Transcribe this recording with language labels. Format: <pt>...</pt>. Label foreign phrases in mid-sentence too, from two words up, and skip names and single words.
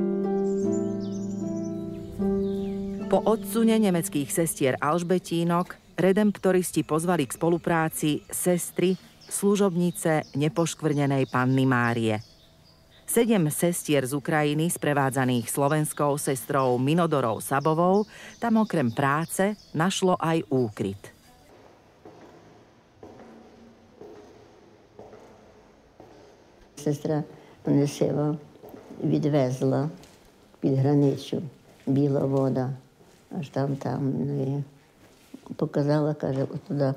<sk>Po odsune nemeckých sestier Alžbetínok redemptoristi pozvali k spolupráci sestry, služobnice nepoškvrnenej Panny Márie. 7 sestier z Ukrajiny, sprevádzaných slovenskou sestrou Minodorou Sabovou, tam okrem práce našlo aj úkryt.</sk> <uk>Сестра Онисева відвезла під границю біла вода, аж там, і показала, каже, отуди.</uk>